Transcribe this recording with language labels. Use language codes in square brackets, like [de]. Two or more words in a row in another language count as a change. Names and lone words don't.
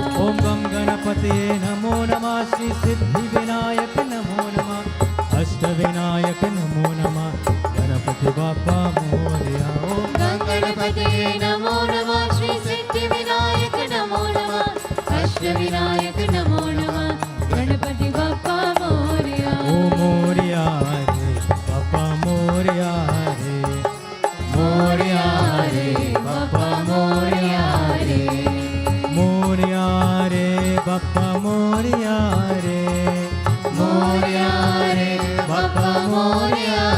[sa] ॐ गं गणपते नमो नमः, श्री सिद्धि विनायक नमो नमः, अष्ट विनायक नमो नमः, [mr] गणपती बाप्पा मोरया. [sa] Om गं गणपते नमो नमः, श्री सिद्धि विनायक नमो नमः, अष्ट विनायक नमो नमः, [mr] गणपती बाप्पा मोरया. ॐ मोरया रे, बाप्पा मोरया रे, मोरया रे, बाप्पा मोरया रे, मोरया रे, बाप्पा मोरया रे, मोरया रे, बाप्पा मोरया